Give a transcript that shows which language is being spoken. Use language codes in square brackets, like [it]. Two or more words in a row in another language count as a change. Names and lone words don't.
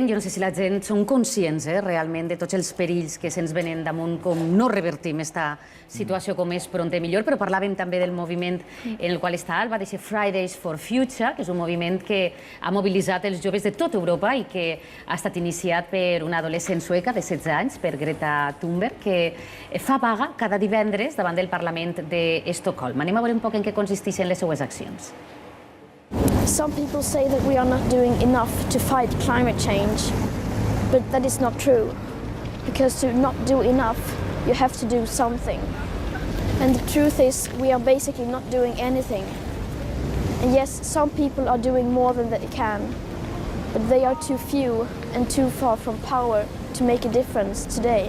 [ca] Jo no sé si la gent són conscients realment de tots els perills que se'ns venen damunt, com no revertim aquesta situació com és pront millor, però parlàvem també del moviment en el qual està Alba, de Fridays for Future, que és un moviment que ha mobilitzat els joves de tota Europa i que ha estat iniciat per una adolescent sueca de 16 anys, per Greta Thunberg, que fa vaga cada divendres davant del Parlament d'Estocolm. Anem a veure un poc en què consisteixen les seues accions. [en] Some people say that we are not doing enough to fight climate change, but that is not true. Because to not do enough, you have to do something. And the truth is, we are basically not doing anything. And yes, some people are doing more than they can, but they are too few and too far from power to make a difference today.